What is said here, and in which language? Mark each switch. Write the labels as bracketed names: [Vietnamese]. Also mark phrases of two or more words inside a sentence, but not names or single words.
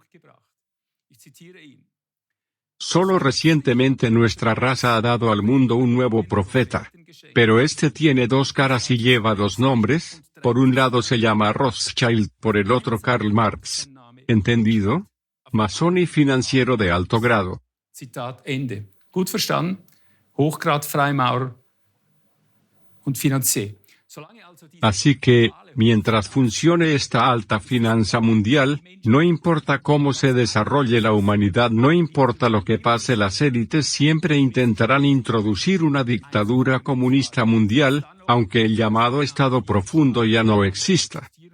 [Spanish] Solo recientemente nuestra raza ha dado al mundo un nuevo profeta. Pero este tiene dos caras y lleva dos nombres, por un lado se llama Rothschild, por el otro Karl Marx. ¿Entendido? Masón y financiero de alto grado. [German] Zitat Ende. Gut verstanden? Hochgrad Freimaurer und Finanzier. [Spanish] Así que, mientras funcione esta alta finanza mundial, no importa cómo se desarrolle la humanidad, no importa lo que pase, las élites siempre intentarán introducir una dictadura comunista mundial, aunque el llamado Estado profundo ya no exista.